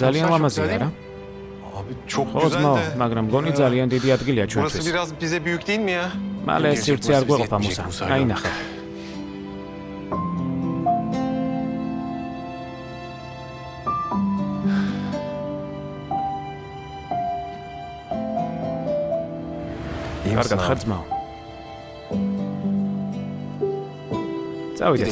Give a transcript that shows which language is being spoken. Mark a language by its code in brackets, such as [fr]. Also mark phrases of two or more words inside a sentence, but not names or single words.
[ka] ძალიან [tr] Çok [ka] ლამაზია [tr] güzel değil [ka] რა. [tr] mi? Abi çok [ka] ხო [tr] güzel [ka] ძმაო, [tr] de. [ka] მაგრამ გონი ძალიან დიდი ადგილია [tr] Burası [ka] ჩვენთვის. [tr] biraz bize büyük değil mi ya? [ka] მალე ეს სივრცე არ გვეყოფა [tr] Gerçek [ka] მუსა. Musa, აინახე. [tr] İyi misin [ka] კარგად [tr] abi? [ka] ხარ ძმაო? წავიდეთ